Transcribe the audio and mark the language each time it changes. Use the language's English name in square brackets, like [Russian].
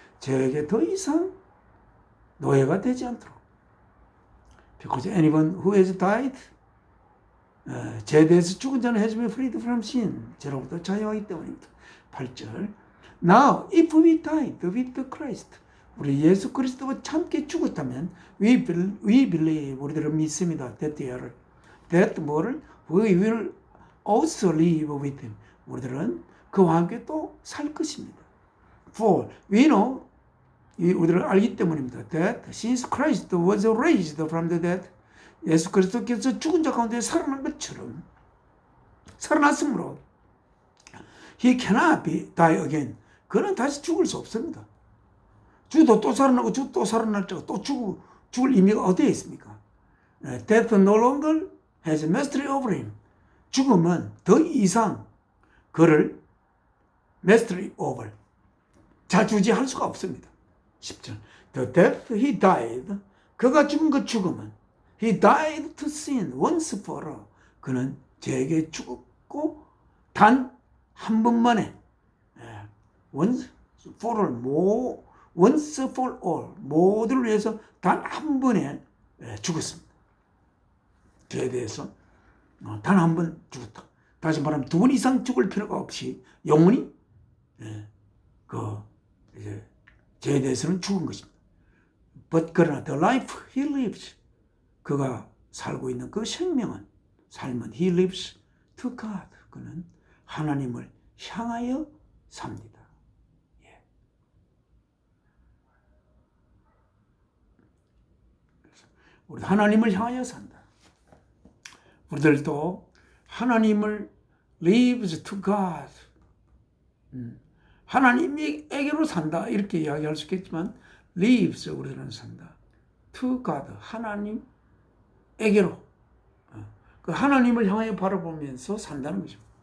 [Korean] 죄에게 더 이상 노예가 되지 않도록. [English] Because anyone who has died, [Korean] 죄에 대해서 죽은 자는 [English] has been freed from sin. [Korean] 죄로부터 자유하기 때문입니다. 8절. [English] Now, if we died with Christ, [Korean] 우리 예수 그리스도와 함께 죽었다면 [English] we believe, [Korean] 우리들은 믿습니다. [English] that [Korean] 뭐를? [English] We will also live with him. [Korean] 우리들은 그와 함께 또 살 것입니다. [English] For we know, [Korean] 우리들은 알기 때문입니다. [English] That since Christ was raised from the dead, [Korean] 예수 그리스도께서 죽은 자 가운데 살아난 것처럼 살아났으므로 [English] he cannot die again. [Korean] 그는 다시 죽을 수 없습니다. 죽어도 또 살아나고 죽어도 또 살아날 자가 또 죽을 의미가 어디에 있습니까? [English] Death no longer has mastery over him. [Korean] 죽음은 더 이상 그를 [English] mastery over, [Korean] 자주지할 수가 없습니다. 10절. [English] The death he died, [Korean] 그가 죽은 그 죽음은 [English] he died to sin once for all. [Korean] 그는 죄에게 죽었고 단 한 번만에 [English] once for all, once for all, [Korean] 모두를 위해서 단 한 번에 죽었습니다. 죄에 대해서 단 한 번 죽었다. 다시 말하면 두 번 이상 죽을 필요가 없이 영원히 이제 죄에 대해서는 죽은 것입니다. [English] But [Korean] 그러나 [English] the life he lives, [Korean] 그가 살고 있는 그 삶은 [English] he lives to God. [Korean] 그는 하나님을 향하여 삽니다. 예. 우리 하나님을 향하여 산다. 우리들도 하나님을 [English] lives to God, [Korean] 하나님에게로 산다 이렇게 이야기할 수 있겠지만 [English] lives, [Korean] 우리는 산다 [English] to God, [Korean] 하나님에게로, 그 하나님을 향하여 바라보면서 산다는 거죠.